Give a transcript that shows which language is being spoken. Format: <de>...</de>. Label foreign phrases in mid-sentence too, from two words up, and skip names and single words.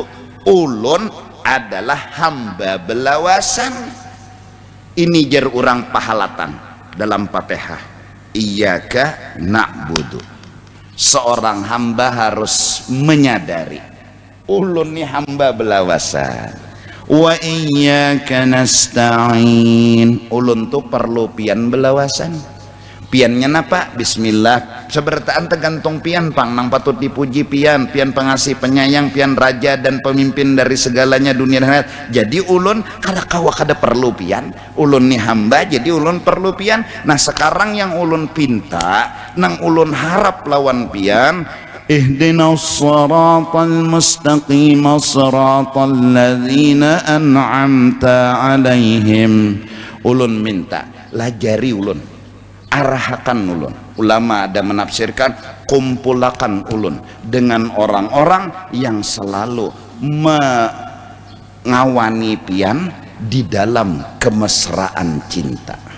<bjn>Ulun adalah hamba belawasan. Ini jar urang pahalatan dalam Fatihah.</bjn> <ar>إياك نعبد.</ar> <bjn>Seorang hamba harus menyadari ulun ni hamba belawasan.</bjn> <ar>وإياك نستعين.</ar> <bjn>Ulun tu perlu pian belawasan. Piannya napa? Bismillah. Sebertaan tergantung pian pang nang patut dipuji pian, pian pengasih penyayang, pian raja dan pemimpin dari segalanya dunia dan akhirat. Jadi ulun kada kawa kada perlu pian. Ulun ni hamba jadi ulun perlu pian. Nah sekarang yang ulun pinta nang ulun harap lawan pian,</bjn> <ar>اهدنا الصراط المستقيم صراط الذين أنعمت عليهم.</ar> <bjn>Ulun minta lajari ulun, arahkan ulun. Ulama ada menafsirkan kumpulakan ulun dengan orang-orang yang selalu mengawani pian di dalam kemesraan cinta.</bjn>